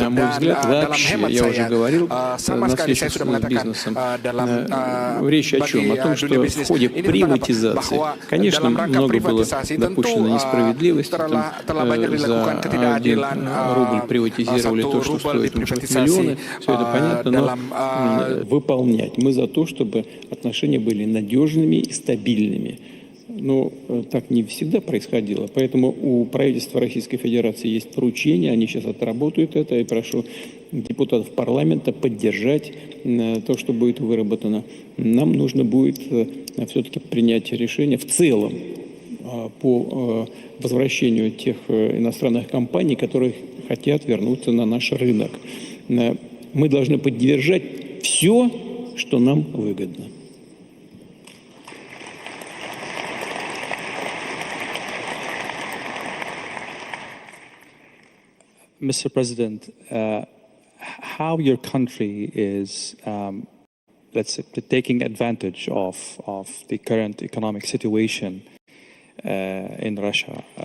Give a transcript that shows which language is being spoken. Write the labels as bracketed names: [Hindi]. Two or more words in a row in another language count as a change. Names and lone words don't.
[Indonesian] Dan dalam hemat saya, sama sekali saya sudah mengatakan dalam bagi dunia bisnis ini bahwa dalam rangka privatisasi tentu telah banyak dilakukan ketidakadilan. Satu rubel diprivatisasi. [Russian] Все это понятно, но выполнять. Мы за то, чтобы отношения были надежными и стабильными. Но так не всегда происходило. Поэтому у правительства Российской Федерации есть поручение, они сейчас отработают это. И прошу депутатов парламента поддержать то, что будет выработано. Нам нужно будет все-таки принять решение в целом по возвращению тех иностранных компаний, которые хотят вернуться на наш рынок. Мы должны поддержать все, что нам выгодно. [English] Mr. President, how your country is, let's say, taking advantage of the current economic situation in Russia.